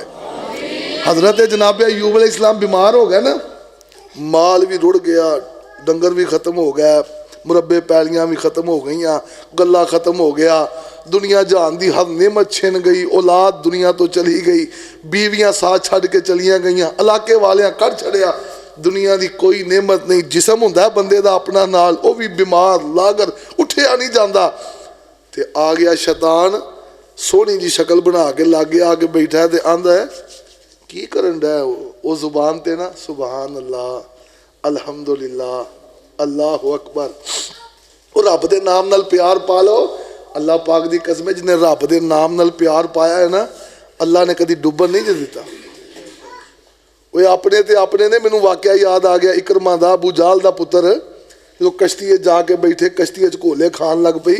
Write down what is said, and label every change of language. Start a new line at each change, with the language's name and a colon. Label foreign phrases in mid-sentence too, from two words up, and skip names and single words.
Punjabi: حضرت جناب ایوب علیہ السلام بیمار ہو گئے نا، مال بھی رڑھ گیا، ڈنگر بھی ختم ہو گیا، مربعے پیلیاں بھی ختم ہو گئیاں، گلہ ختم ہو گیا، دنیا جہان دی ہر نعمت کھس گئی، اولاد دنیا توں چلی گئی، بیویاں ساتھ چھڈ کے چلیاں گئیاں، علاقے والیاں کڈ چھڈیا، دنیا کی کوئی نعمت نہیں. جسم ہندا ہے بندے دا اپنا نال، وہ بھی بیمار لاغر اٹھیا نہیں جاتا. تے آ گیا شیطان، سوہنی جی شکل بنا کے لاگے آ کے بیٹھا ہے، تے آندا ہے کی کرن ڈا وہ زبان تے نا
Arabic: سبحان الله الحمد لله الله أكبر.
Punjabi: اور رب دے نام نال پیار پا لو۔ اللہ پاک دی قسم، جنہاں رب دے نام نال پیار پایا ہے نا، اللہ نے کبھی ڈبن نہیں دتا. وہ اپنے تے اپنے نے، مینوں واقعہ یاد آ گیا عکرمہ دا، ابو جہل دا پتر، جو کشتی جا کے بیٹھے، کشتی ڈولے کھان لگ پئی.